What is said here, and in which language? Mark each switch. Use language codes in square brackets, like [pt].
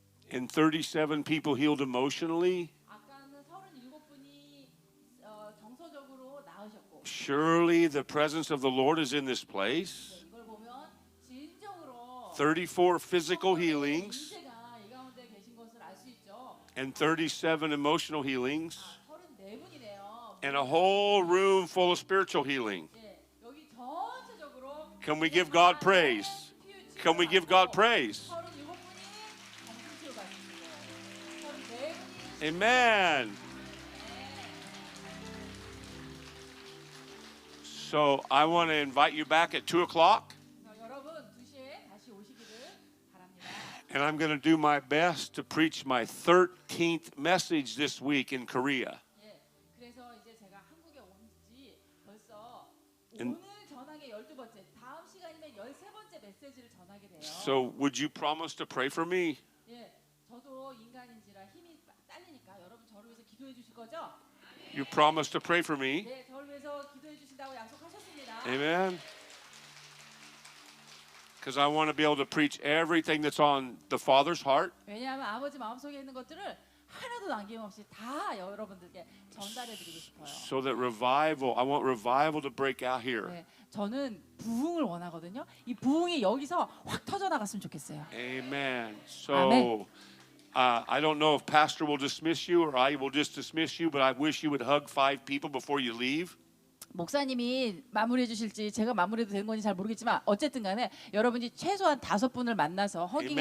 [en] And 37 people healed emotionally. [ko] 아까는 37분이 정서적으로 나으셨고. [en] Surely the presence of the Lord is in this place. [ko] 이걸 보면 진정으로 [en] 34 physical healings [ko] 인재가 이 가운데 계신 것을 알 수 있죠. [en] and 37 emotional healings [ko] 34분이네요. [en] and a whole room full of spiritual healing. [ko] 여기 전체적으로 [en] Can we give God praise? Can we give God praise? [ko] 37분이 정신치료 받으시고 34분이 [en] Amen. So I want to invite you back at 2 o'clock. [ko] 여러분 2시에 다시 오시기를 바랍니다. [en] And I'm going to do my best to preach my 13th message this week in Korea. [ko] 예, 그래서 이제 제가 한국에 온 지 벌써 인- 오늘 전하게 12번째, 다음 시간이면 13번째 메시지를 전하게 돼요. [en] So would you promise to pray for me? [ko] 예, 저도 인간인지라 힘이 딸리니까 여러분 저를 위해서 기도해 주실 거죠? [en] You promise to pray for me? [ko] 네, 저를 위해서 기도해 주신다고 약속하셨습니다. [en] Amen. Because I want to be able to preach everything that's on the Father's heart. [ko] 왜냐하면 아버지 마음속에 있는 것들을 하나도 남김없이 다 여러분들께 전달해 드리고 싶어요. [en] So that revival, I want revival to break out here. [ko] 네, 저는 부흥을 원하거든요. 이 부흥이 여기서 확 터져 나갔으면 좋겠어요. [en] Amen. So Amen. I don't know if Pastor will dismiss you or I will just dismiss you, but I wish you would hug 5 people before you leave. [ko] 목사님이 마무리해 주실지 제가 마무리해도 되는 건지 잘 모르겠지만 어쨌든 간에 여러분이 최소한 5분을 만나서 허깅해